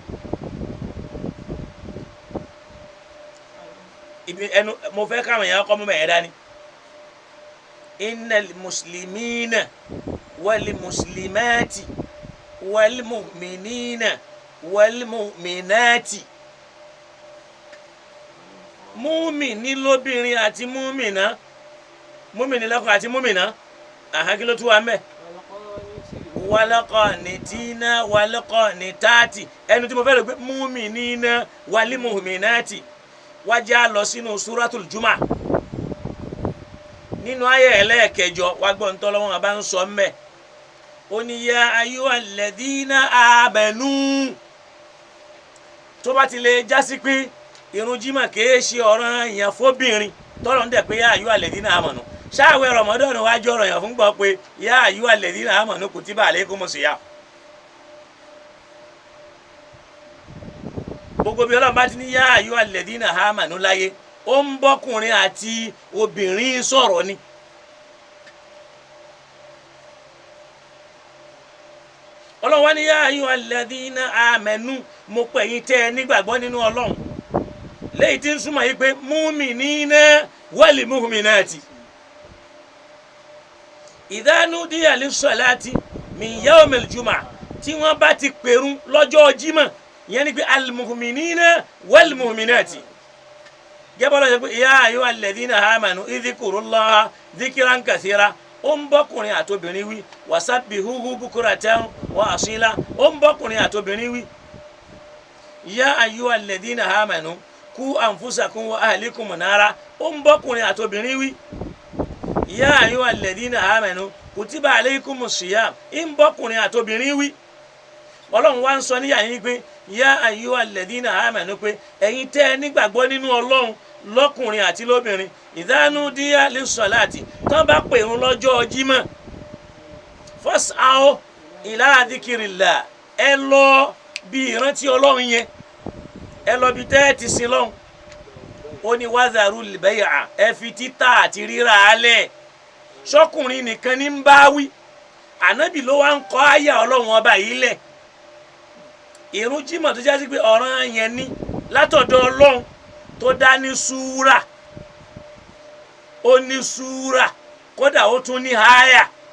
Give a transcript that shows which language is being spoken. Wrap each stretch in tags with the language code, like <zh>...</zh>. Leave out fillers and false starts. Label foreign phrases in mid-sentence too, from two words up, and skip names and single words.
<yo>ẹnu mo fẹ́ káwọn èèyàn kọ́ mọ́ mẹ́ẹ̀ẹ́ dání</yo> <ar>إن المسلمين والمسلمات والمؤمنين والمؤمنات</ar> <yo>múmìnì lóbìnrin àti múmìnà múmìnì lọ́kùnrin àti múmìnà kí ló tún wà ńbẹ̀</yo> <ar>والقانتين والقانتات</ar> <yo>ẹnu tí mo fẹ́ lọ pé</yo> <ar>المؤمنين والمؤمنات</ar> <yo>wájà lọ sínú suratul Jumu'ah nínú ayé ẹlẹ́ẹ̀kẹjọ wá gbọ́ ntọ́lọ́wọ́n bá ń sọ mbẹ́ ó ní</yo> <ar>يا أيها الذين آمنوا</ar> <yo>tó bá ti lè jásí pé irun jímọ̀ kìí ṣe ọ̀ranyàn fóbìnrin tọ́lọ́ ń dẹ̀ pé</yo> <ar>يا أيها الذين آمنوا</ar> <yo>ṣáàwẹ̀ Ramadan wájú ọ̀ranyàn fún gbọ́ pé</yo> <ar>يا أيها الذين آمنوا كتب عليكم الصيام.</ar> <yo>gbogbo bí Ọlọ́run bá ti ní</yo> <ar>يا أيها الذين آمنوا</ar> <yo>láyé ó ń bọ́kùnrin àti obìnrin sọ̀rọ̀ ni. Ọlọ́run wá ní</yo> <ar>يا أيها الذين آمنوا</ar> <yo>mo pè yín tẹ́ ẹ nígbàgbọ́ nínú Ọlọ́run léyìí tí ń súnmọ́ yìí pé</yo> <ar>المؤمنين والمؤمنات إذا نودي للصلاة من يوم الجمعة</ar> <yo>tí wọ́n bá ti pèrún lọ́jọ́ Jímọ̀ ìyẹn ni pé</yo> <ar>المؤمنين والمؤمنات</ar> <yo>gẹ́gẹ́ lọ́jọ́ pé</yo> <ar>يا أيها الذين آمنوا اذكروا الله ذكرا كثيرا</ar> <yo>ó ń bọ́kùnrin àtobìnrin wí</yo> <ar>وسبحوه بكرة وأصيلا</ar> <yo>ó ń bọ́kùnrin àtobìnrin wí</yo> <ar>يا أيها الذين آمنوا قوا أنفسكم وأهليكم نارا</ar> <yo>ó ń bọ́kùnrin àtobìnrin wí</yo> <ar>يا أيها الذين آمنوا كتب عليكم الصيام</ar> <yo>ń bọ́kùnrin àtobìnrin wí Ọlọ́run wá ń sọ níyà yín pé</yo> <ar>يا أيها الذين آمنوا</ar> <yo>pé ẹ̀yin tẹ́ ẹ nígbàgbọ́ nínú Ọlọ́run lọ́kùnrin àti lóbìnrin</yo> <ar>إذا نودي للصلاة</ar> <yo>tán bá pèrún lọ́jọ́ Jímọ̀</yo> <ar>فاسعوا إلى ذكر الله</ar> <yo>ẹ lọ bí ìrántí Ọlọ́run yẹn ẹ lọ bí tẹ́ ẹ ti sin lọ́hùn ó ní</yo> <ar>وذروا البيع</ar> <yo>ẹ fi títà àti rírà alẹ̀ ṣọ́kùnrin nìkan ní ń bá wí ànábì ló wá ń kọ́ àyà Ọlọ́run ọba yìí lẹ̀ ìrun Jímọ̀ tó jásí pé ọ̀ranyàn ni látọ̀dọ̀ Ọlọ́run tó dá ní súúrà ó ní súúrà kódà ó tún ní háyà</yo>